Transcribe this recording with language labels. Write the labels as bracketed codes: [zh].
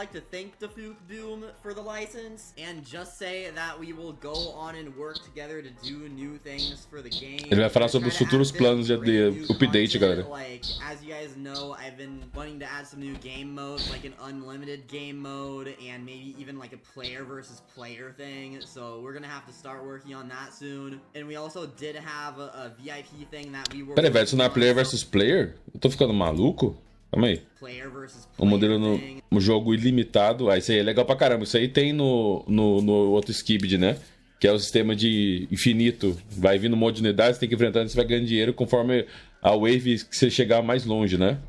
[en] Doom for the license and just say that we will go on and work together to do new things for the game. [pt] Ele vai falar sobre os futuros planos de update, galera. [en] As you guys know, I've been wanting to add some new game modes, like an unlimited game mode and maybe even a player versus player thing. So we're gonna have to start working on that soon. And we also did have a VIP thing that we were... [pt] Peraí, vai adicionar player versus player? Eu tô ficando maluco? Calma aí. O modelo no jogo ilimitado. Isso aí é legal pra caramba. Isso aí tem no outro Skibidi, né? Que é o sistema de infinito. Vai vindo um monte de unidades, você tem que enfrentar, você vai ganhando dinheiro conforme a wave que você chegar mais longe, né?